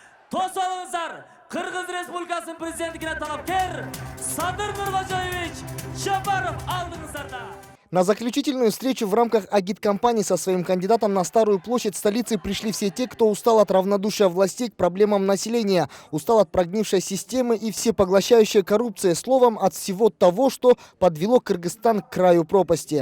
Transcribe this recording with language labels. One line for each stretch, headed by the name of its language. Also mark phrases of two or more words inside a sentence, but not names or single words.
Uzbek: To'solingizlar, Qirg'iz Respublikasining prezidentligiga talabkor Sadir Nurxo'jayevich Japarov oldingizlarda.
Russian: На заключительную встречу в рамках агиткампании со своим кандидатом на Старую площадь столицы пришли все те, кто устал от равнодушия властей к проблемам населения, устал от прогнившей системы и всепоглощающей коррупции, словом, от всего того, что подвело Кыргызстан к краю пропасти.